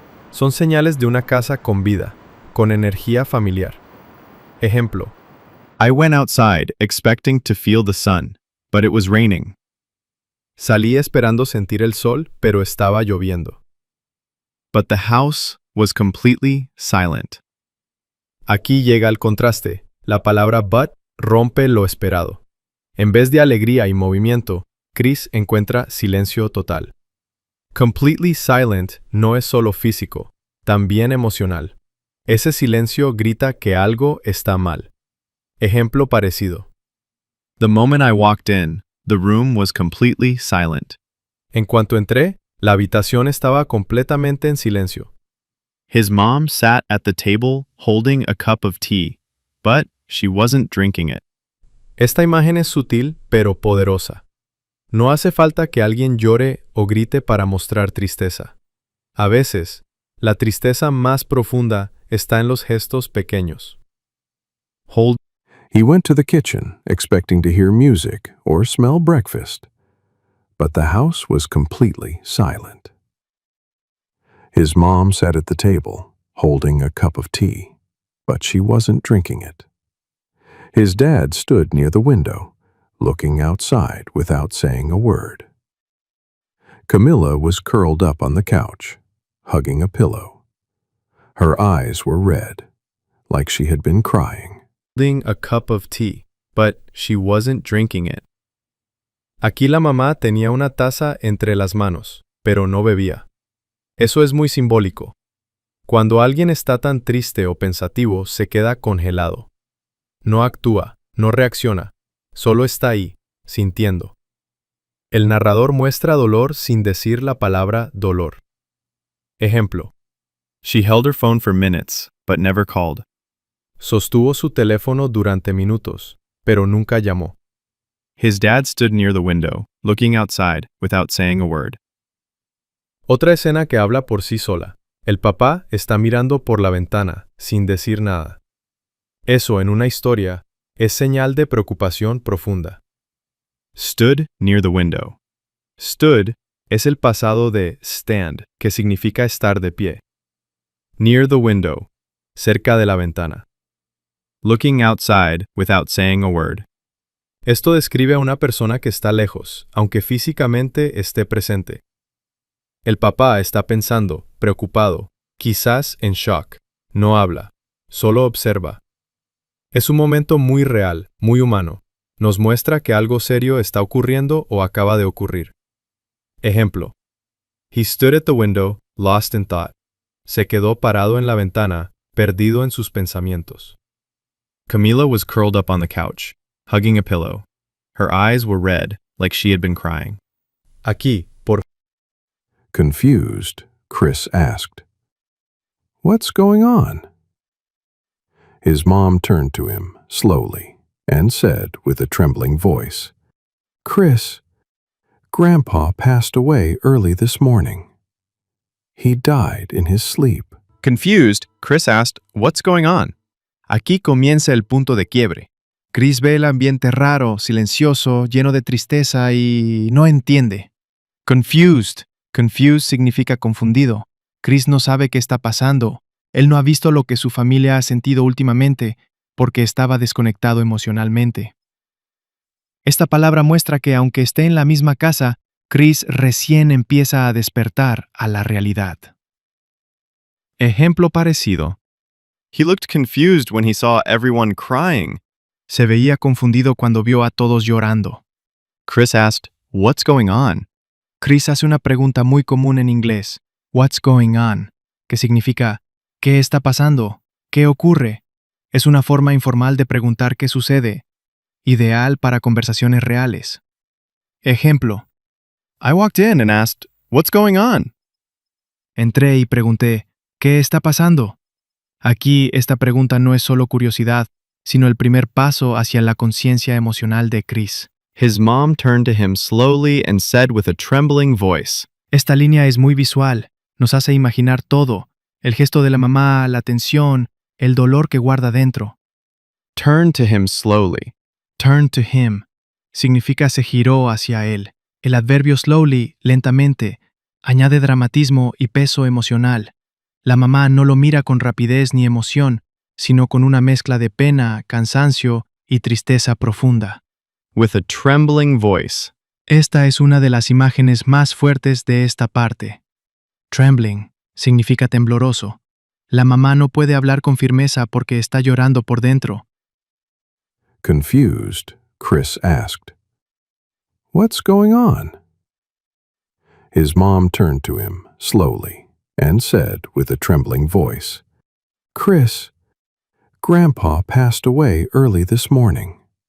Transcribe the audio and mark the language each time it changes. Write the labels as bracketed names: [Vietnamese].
[Spanish] Son señales de una casa con vida, con energía familiar. Ejemplo. [English] I went outside expecting to feel the sun, but it was raining. [Spanish] Salí esperando sentir el sol, pero estaba lloviendo. [English] But the house was completely silent. [Spanish] Aquí llega el contraste. La palabra but rompe lo esperado. En vez de alegría y movimiento, Chris encuentra silencio total. [English] Completely silent [Spanish] no es solo físico, también emocional. Ese silencio grita que algo está mal. Ejemplo parecido. [English] The moment I walked in, the room was completely silent. [Spanish] En cuanto entré, la habitación estaba completamente en silencio. [English] His mom sat at the table holding a cup of tea, but she wasn't drinking it. [Spanish] Esta imagen es sutil pero poderosa. No hace falta que alguien llore o grite para mostrar tristeza. A veces, la tristeza más profunda está en los gestos pequeños. [English] He went to the kitchen, expecting to hear music or smell breakfast. But the house was completely silent. His mom sat at the table, holding a cup of tea, but she wasn't drinking it. His dad stood near the window, looking outside without saying a word. Camilla was curled up on the couch, hugging a pillow. Her eyes were red, like she had been crying. Holding a cup of tea, but she wasn't drinking it. [Spanish] Aquí la mamá tenía una taza entre las manos, pero no bebía. Eso es muy simbólico. Cuando alguien está tan triste o pensativo, se queda congelado. No actúa, no reacciona, solo está ahí, sintiendo. El narrador muestra dolor sin decir la palabra dolor. Ejemplo. [English] She held her phone for minutes, but never called. [Spanish] Sostuvo su teléfono durante minutos, pero nunca llamó. [English] His dad stood near the window, looking outside without saying a word. [Spanish] Otra escena que habla por sí sola. El papá está mirando por la ventana, sin decir nada. Eso en una historia es señal de preocupación profunda. [English] Stood near the window. [Spanish] Stood es el pasado de stand, que significa estar de pie. [English] Near the window, [Spanish] cerca de la ventana. [English] Looking outside without saying a word. [Spanish] Esto describe a una persona que está lejos, aunque físicamente esté presente. El papá está pensando, preocupado, quizás en shock. No habla, solo observa. Es un momento muy real, muy humano. Nos muestra que algo serio está ocurriendo o acaba de ocurrir. Ejemplo. [English] He stood at the window, lost in thought. [Spanish] Se quedó parado en la ventana, perdido en sus pensamientos. [English] Camilla was curled up on the couch, hugging a pillow. Her eyes were red, like she had been crying. [Spanish] Aquí, por [English] Confused, Chris asked, "What's going on?" His mom turned to him slowly and said with a trembling voice, "Chris, Grandpa passed away early this morning. He died in his sleep." Confused, Chris asked, "What's going on?" [Spanish] Aquí comienza el punto de quiebre. Chris ve el ambiente raro, silencioso, lleno de tristeza y no entiende. Confused. Confused significa confundido. Chris no sabe qué está pasando. Él no ha visto lo que su familia ha sentido últimamente porque estaba desconectado emocionalmente. Esta palabra muestra que aunque esté en la misma casa, Chris recién empieza a despertar a la realidad. Ejemplo parecido. [English] He looked confused when he saw everyone crying. [Spanish] Se veía confundido cuando vio a todos llorando. [English] Chris asked, "What's going on?" [Spanish] Chris hace una pregunta muy común en inglés, [English] "What's going on?", [Spanish] que significa ¿qué está pasando? ¿Qué ocurre? Es una forma informal de preguntar qué sucede, ideal para conversaciones reales. Ejemplo. [English] I walked in and asked, "What's going on?" [Spanish] Entré y pregunté, ¿qué está pasando? Aquí esta pregunta no es solo curiosidad, sino el primer paso hacia la conciencia emocional de Chris. [English] His mom turned to him slowly and said with a trembling voice. [Spanish] Esta línea es muy visual, nos hace imaginar todo, el gesto de la mamá, la tensión, el dolor que guarda dentro. [English] Turn to him slowly. Turn to him [Spanish] significa se giró hacia él. El adverbio slowly, lentamente, añade dramatismo y peso emocional. La mamá no lo mira con rapidez ni emoción, sino con una mezcla de pena, cansancio y tristeza profunda. [English] With a trembling voice. [Spanish] Esta es una de las imágenes más fuertes de esta parte. Trembling significa tembloroso. La mamá no puede hablar con firmeza porque está llorando por dentro. [English] Confused, Chris asked, "What's going on?" His mom turned to him slowly and said with a trembling voice, "Chris, Grandpa passed away early this morning.